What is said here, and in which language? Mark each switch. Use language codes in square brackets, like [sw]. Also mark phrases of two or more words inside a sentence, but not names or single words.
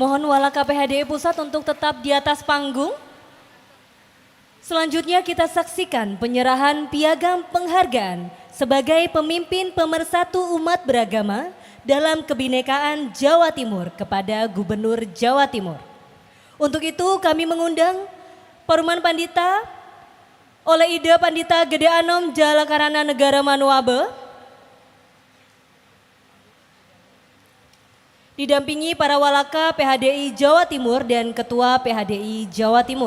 [id] Mohon Walaka PHDI Pusat untuk tetap di atas panggung. Selanjutnya kita saksikan penyerahan piagam penghargaan sebagai pemimpin pemersatu umat beragama dalam kebinekaan Jawa Timur kepada Gubernur Jawa Timur. Untuk itu kami mengundang Paruman Pandita oleh Ida Pandita Gede Anom Jalakarana Negara Manuabe, didampingi para Walaka PHDI Jawa Timur dan Ketua PHDI Jawa Timur.